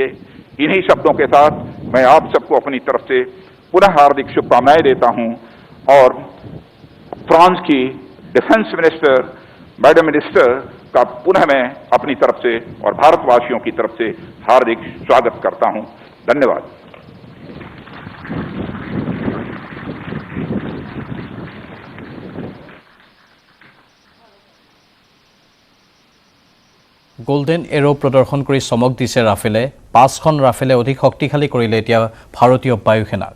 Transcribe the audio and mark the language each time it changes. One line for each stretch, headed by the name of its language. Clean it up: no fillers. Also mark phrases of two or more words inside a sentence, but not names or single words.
Hindi: इन्हीं शब्दों के साथ मैं आप सबको अपनी तरफ से पुनः हार्दिक शुभकामनाएं देता हूं और फ्रांस की
English: defence minister madam minister
Hindi: का पुनः मैं अपनी तरफ से और भारतवासियों की तरफ से हार्दिक स्वागत करता हूं। धन्यवाद।
Assamese: গোল্ডেন এৰো প্ৰদৰ্শন কৰি চমক দিছে ৰাফেলে। 5খন ৰাফেলে অধিক শক্তিশালী কৰিলে এতিয়া ভাৰতীয় বায়ুসেনাক।